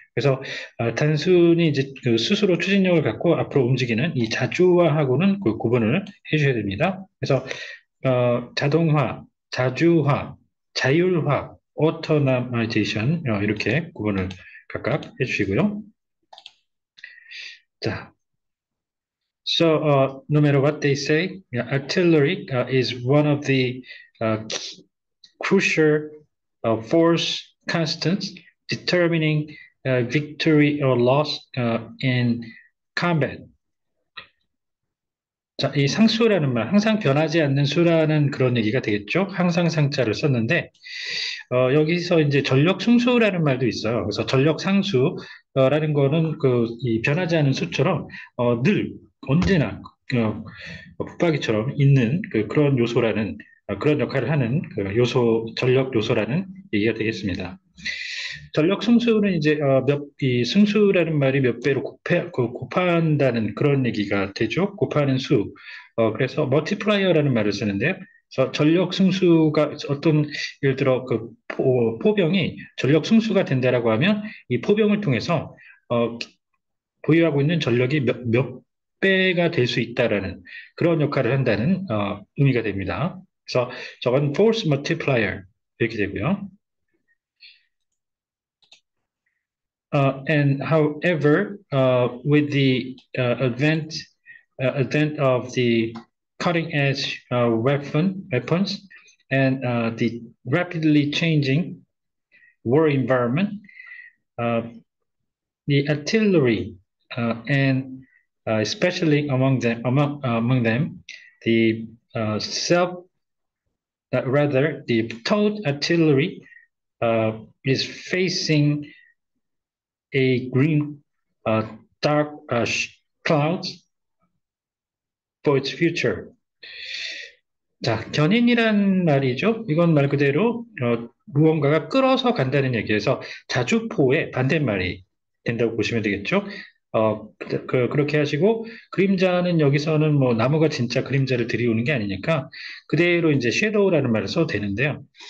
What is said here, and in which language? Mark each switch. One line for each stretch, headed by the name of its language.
Korean: 그래서 단순히 이제 그 스스로 추진력을 갖고 앞으로 움직이는 이 자주화하고는 그 구분을 해줘야 됩니다. 그래서 자동화, 자주화, 자율화, 오토마이제이션 이렇게 구분을 각각 해주시고요.
English: 자, so no matter what they say, yeah, artillery is one of the crucial force constants determining victory or loss in combat.
Korean: 자, 이 상수라는 말, 항상 변하지 않는 수라는 그런 얘기가 되겠죠? 항상 상자를 썼는데, 여기서 이제 전력 승수라는 말도 있어요. 그래서 전력 상수라는 거는 이 변하지 않은 수처럼, 늘, 언제나, 붙박이처럼 있는 그런 요소라는, 그런 역할을 하는 전력 요소라는 얘기가 되겠습니다. 전력 승수는 이제 이 승수라는 말이 몇 배로 곱한다는 그런 얘기가 되죠. 곱하는 수. 그래서 멀티플라이어라는 말을 쓰는데요. 그래서 전력 승수가 예를 들어 포병이 전력 승수가 된다라고 하면 이 포병을 통해서 어, 보유하고 있는 전력이 몇 배가 될 수 있다라는 그런 역할을 한다는 의미가 됩니다. 그래서 저건 force multiplier 이렇게 되고요.
English: And however, with the advent of the cutting edge weapons and the rapidly changing war environment, uh, the artillery and especially among them, the self rather the towed artillery is facing a green dark clouds for its future.
Korean: 자, 견인이란 말이죠. 이건 말 그대로 무언가가 끌어서 간다는 얘기에서 자주포의 반대말이 된다고 보시면 되겠죠. 그렇게 하시고, 그림자는 여기서는 뭐 나무가 진짜 그림자를 들이오는 게 아니니까, 그대로 이제 섀도우라는 말을 써도 되는데요.